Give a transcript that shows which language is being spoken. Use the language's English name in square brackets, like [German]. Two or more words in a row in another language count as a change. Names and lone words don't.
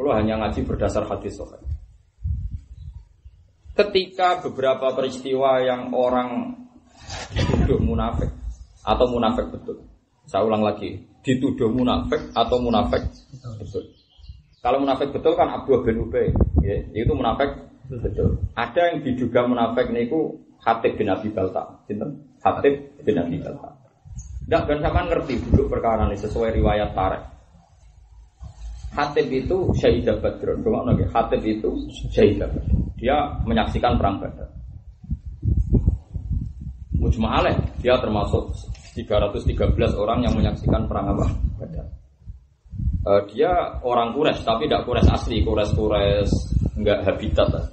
[Indonesian] Kula hanya ngaji berdasar hadis sahih. Ketika beberapa peristiwa yang orang dituduh munafik atau munafik betul. Saya ulang lagi, dituduh munafik atau munafik betul. Kalau munafik betul kan Abdul bin Ubay, ya, itu munafik betul. Ada yang diduga munafik niku Hatib bin Abi Balta, sinten? Hatib bin Abi Balta. [Javanese] Ndak ben sampean ngerti duduk perkara [Indonesian] ini sesuai riwayat tarikh. Hatib itu Syahidah Badr. [Javanese] Ngono nggih, [Indonesian] Hatib itu Syahidah Badr. Dia menyaksikan perang Badar. Mujma'aleh, dia termasuk 313 orang yang menyaksikan perang apa? Badar. Dia orang Quraisy tapi tidak Quraisy asli, Quraisy enggak habitat.